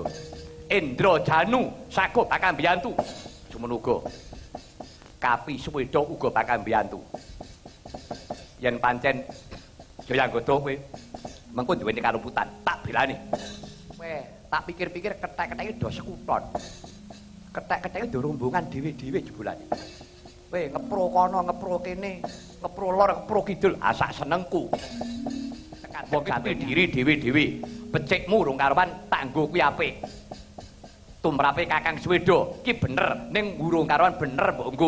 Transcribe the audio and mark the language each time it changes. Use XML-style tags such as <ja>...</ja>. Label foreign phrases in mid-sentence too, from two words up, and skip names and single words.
<jv>Indrajanu sago bakal mbiyantu. Semono uga. Kapi Suweda uga bakal mbiyantu. Yen pancen Jayanggada kowe mengko duweni karumputan, tak belani. Weh, tak pikir-pikir ketek-keteke do sekuton. Ketek-keteke do rombongan dhewe-dhewe jebulane. Weh, ngepro kono, ngepro kene, ngepro lor, ngepro kidul, asak senengku. Wong iki diri dhewe-dhewe. Becikmu rung karuan tak nggo kuwi apik. Tumrape Kakang Suweda iki bener, ning urung karuan bener mbok nggo.</jv>